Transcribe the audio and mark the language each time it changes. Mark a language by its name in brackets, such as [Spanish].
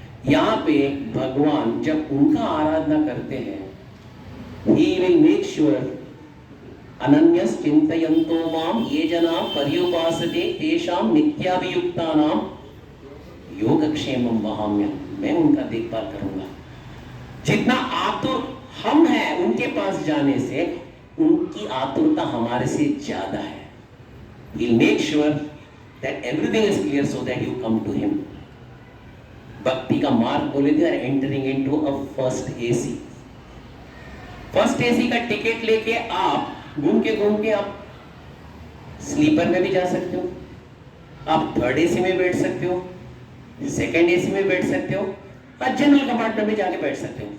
[Hindi] यहाँ पे भगवान जब उनका आराधना करते हैं, [English] he will make sure [Sanskrit] अनन्यस चिंतयन्तो माम ये जना पर्युपासते तेषां नित्याभियुक्तानां योगक्षेमं वहाम्यहम्। [Hindi] मैं उनका देखभाल करूंगा। जितना आतुर हम हैं उनके पास जाने से, उनकी आतुरता हमारे से ज्यादा है। [English] He'll make sure that everything is clear so that you come to him. [Hindi] भक्ति का मार्ग बोले थे, [English] Entering into a first AC. [Hindi] First AC का टिकट लेके आप घूम के आप स्लीपर में भी जा सकते हो, आप थर्ड एसी में बैठ सकते हो, सेकंड एसी में बैठ सकते हो, और जनरल कंपार्टमेंट में जाके बैठ सकते हो।